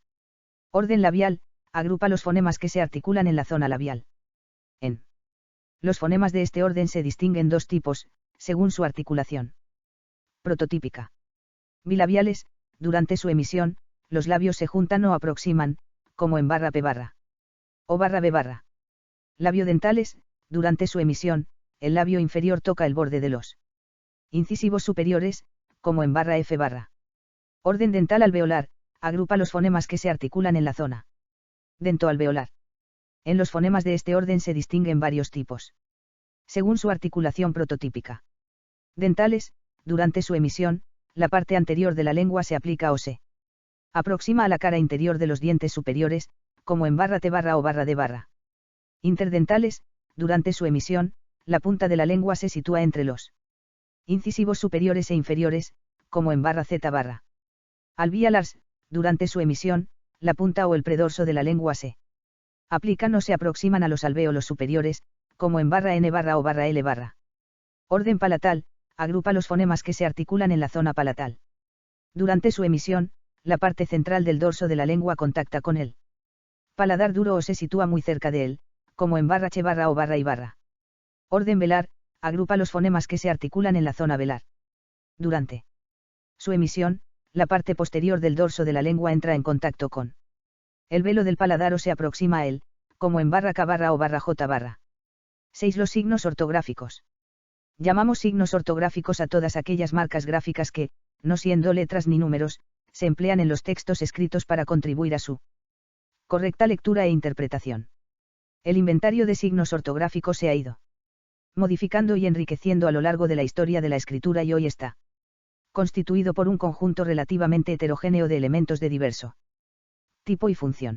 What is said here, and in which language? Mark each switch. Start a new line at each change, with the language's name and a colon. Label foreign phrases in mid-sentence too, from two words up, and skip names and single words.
Spanish: Orden labial, agrupa los fonemas que se articulan en la zona labial. En los fonemas de este orden se distinguen dos tipos, según su articulación prototípica. Bilabiales. Durante su emisión, los labios se juntan o aproximan, como en barra p barra. O barra b barra. Labiodentales. Durante su emisión, el labio inferior toca el borde de los incisivos superiores, como en barra f barra. Orden dental alveolar, agrupa los fonemas que se articulan en la zona dentoalveolar. En los fonemas de este orden se distinguen varios tipos, según su articulación prototípica. Dentales. Durante su emisión, la parte anterior de la lengua se aplica o se aproxima a la cara interior de los dientes superiores, como en barra t barra o barra d barra. Interdentales. Durante su emisión, la punta de la lengua se sitúa entre los incisivos superiores e inferiores, como en barra z barra. Alveolars. Durante su emisión, la punta o el predorso de la lengua se aplican o se aproximan a los alvéolos superiores, como en barra n barra o barra l barra. Orden palatal, agrupa los fonemas que se articulan en la zona palatal. Durante su emisión, la parte central del dorso de la lengua contacta con el paladar duro o se sitúa muy cerca de él, como en barra che barra o barra y barra. Orden velar, agrupa los fonemas que se articulan en la zona velar. Durante su emisión, la parte posterior del dorso de la lengua entra en contacto con el velo del paladar o se aproxima a él, como en barra k barra o barra j barra. 6. Los signos ortográficos. Llamamos signos ortográficos a todas aquellas marcas gráficas que, no siendo letras ni números, se emplean en los textos escritos para contribuir a su correcta lectura e interpretación. El inventario de signos ortográficos se ha ido modificando y enriqueciendo a lo largo de la historia de la escritura y hoy está constituido por un conjunto relativamente heterogéneo de elementos de diverso tipo y función.